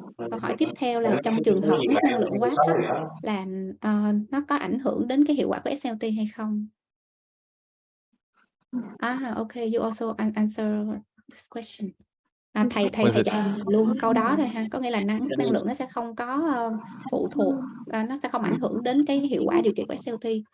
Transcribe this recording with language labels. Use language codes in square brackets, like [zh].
[vi] Câu hỏi tiếp theo là trong trường hợp mức năng lượng quá thấp là nó có ảnh hưởng đến cái hiệu quả của SLT hay không? [en] Okay, you also answer this question. [vi] Thầy trả lời luôn câu đó rồi ha. Có nghĩa là mức năng lượng nó sẽ không có phụ thuộc, nó sẽ không ảnh hưởng đến cái hiệu quả điều trị của SLT.